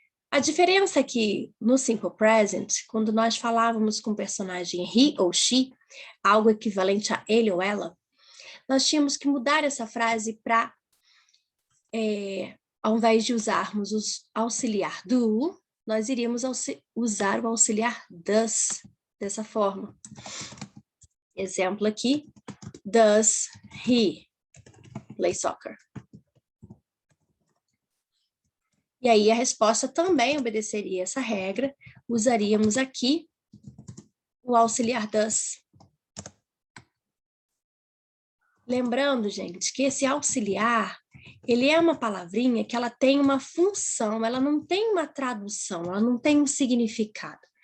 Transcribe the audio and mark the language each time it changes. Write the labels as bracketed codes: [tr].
[pt] A diferença é que no simple present, quando nós falávamos com o personagem he ou she, algo equivalente a ele ou ela, nós tínhamos que mudar essa frase para, ao invés de usarmos o auxiliar do, nós iríamos usar o auxiliar does, dessa forma. Exemplo aqui, [en] does he play soccer? [pt] E aí a resposta também obedeceria essa regra, usaríamos aqui o auxiliar does. Lembrando, gente, que esse auxiliar, ele é uma palavrinha que ela tem uma função, ela não tem uma tradução, ela não tem um significado.